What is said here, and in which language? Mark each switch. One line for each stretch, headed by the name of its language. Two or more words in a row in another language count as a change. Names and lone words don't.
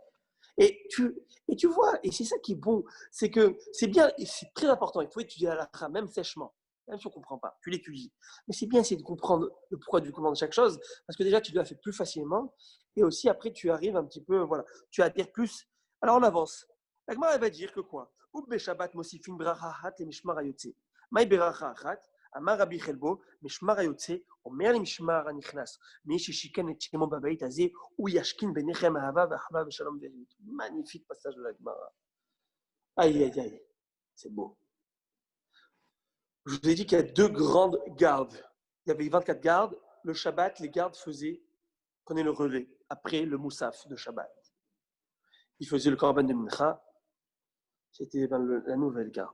French: Et tu vois, et c'est ça qui est bon, c'est que c'est bien, et c'est très important, il faut étudier la halakha, même sèchement, même si on ne comprend pas, tu l'étudies. Mais c'est bien essayer de comprendre le pourquoi du comment de chaque chose, parce que déjà, tu dois faire plus facilement, et aussi après, tu arrives un petit peu, voilà, tu adhères plus. Alors, on avance. La Gemara, elle va dire que quoi?
Hebrew: ובשבת מוסיפין ברכה אחת למשמר היוצא מאי ברכה אחת אמר רבי חלבו משמר היוצא אומר למשמר הנכנס. מי ששיכן את שמו בבית הזה, הוא ישכין ביניכם אהבה ואחווה ושלום ואחדות.
French: Magnifique passage de la Gemara. Aïe, aïe, aïe. C'est beau. Je vous ai dit qu'il y a 2 grandes gardes. Il y avait 24 gardes. Le Shabbat, les gardes prenaient le relais après le Moussaf de Shabbat. Ils faisaient le Korban de Mincha. C'était la nouvelle garde.